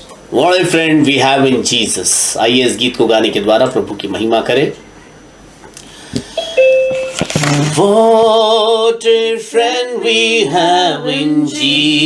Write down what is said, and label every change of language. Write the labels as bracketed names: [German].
[English] What a friend we have in Jesus. [Hindi] आइए इस गीत को गाने के द्वारा प्रभु की महिमा करें। [English] What a friend we have in Jesus.